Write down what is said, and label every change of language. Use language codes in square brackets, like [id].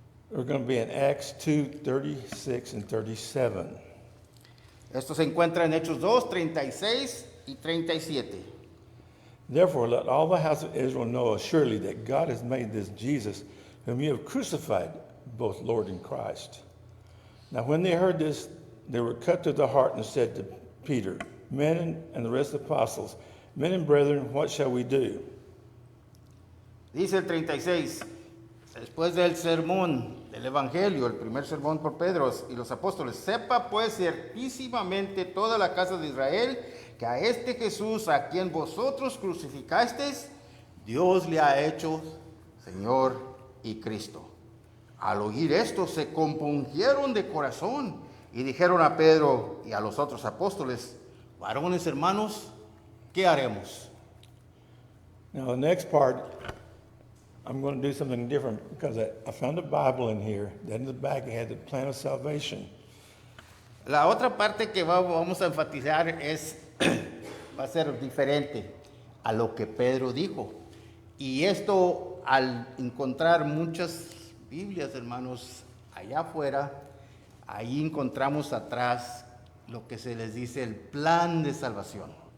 [en] We're going to be in Acts 2, 36 and 37. [es] Esto se encuentra en Hechos 2, 36 y 37. [en] Therefore, let all the house of Israel know assuredly that God has made this Jesus, whom you have crucified, both Lord and Christ. Now, when they heard this, they were cut to the heart and said to Peter, men and the rest of the apostles, men and brethren, what shall we do? [es] Dice el 36, después del sermón del Evangelio, el primer sermón por Pedro y los apóstoles, sepa pues ciertísimamente toda la casa de Israel que a este Jesús a quien vosotros crucificasteis, Dios le ha hecho Señor y Cristo. Al oír esto se compungieron de corazón y dijeron a Pedro y a los otros apóstoles, varones hermanos, ¿qué haremos? [en] Now, the next part, I'm going to do something different because I found a Bible in here. Then in the back it had the plan of salvation. [es] La otra parte que vamos a enfatizar va a ser diferente a lo que Pedro dijo. Y esto, al encontrar muchas Biblias, hermanos, allá afuera, ahí encontramos atrás lo que se les dice el plan de salvación.